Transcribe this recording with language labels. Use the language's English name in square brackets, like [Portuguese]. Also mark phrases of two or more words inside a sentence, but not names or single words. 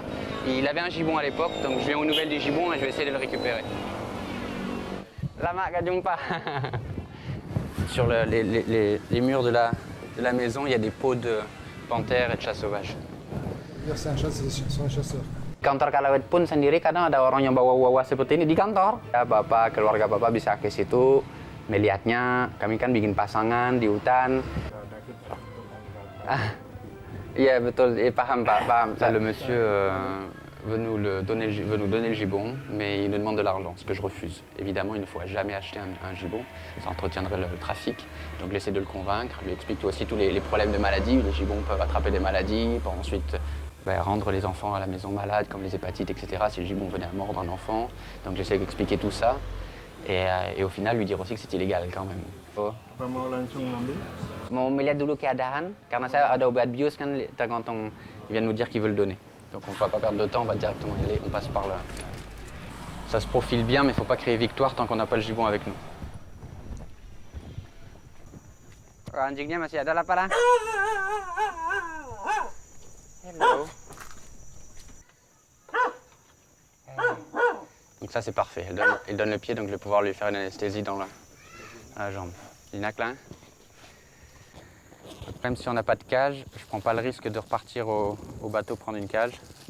[French] Il avait un gibbon à l'époque, donc je viens aux nouvelles du gibbon et je vais essayer de le récupérer. Lama Gadjumpa. Sur les murs de la maison, il y a des peaux de panthères et de chats sauvages. C'est un chasseur. [Indonesian] Kantor Callawet pun sendiri kadang ada orang yang bawa seperti ini di kantor. Ya, bapak, keluarga bapak bisa ke situ melihatnya. Kami kan bikin pasangan di hutan. Iya betul, paham Pak, paham. [French] Le monsieur veut nous donner le gibbon, mais il nous demande de l'argent, ce que je refuse. Évidemment, il ne faut jamais acheter un gibbon, ça entretiendrait le trafic. Donc j'essaie de le convaincre, je lui explique aussi tous les problèmes de maladies. Les gibbons peuvent attraper des maladies, pour ensuite rendre les enfants à la maison malades, comme les hépatites, etc. Si le gibbon venait à mordre un enfant. Donc j'essaie d'expliquer tout ça. Et au final, lui dire aussi que c'est illégal quand même. [Indonesian] Mau langsung ngambil? Mau melihat dulu keadaan, karena saya ada obat bius kan, tergantung, [French] il vient de nous dire qu'il veut le donner. Donc on ne va pas perdre de temps, on va directement y aller, on passe par là. Ça se profile bien, mais il ne faut pas créer victoire tant qu'on n'a pas le gibbon avec nous. [Indonesian] Anjingnya masih ada lah, Pak. [French] Hello. Donc ça c'est parfait, elle donne le pied, donc je vais pouvoir lui faire une anesthésie dans la jambe. L'inac là. Même si on n'a pas de cage, je ne prends pas le risque de repartir au bateau prendre une cage.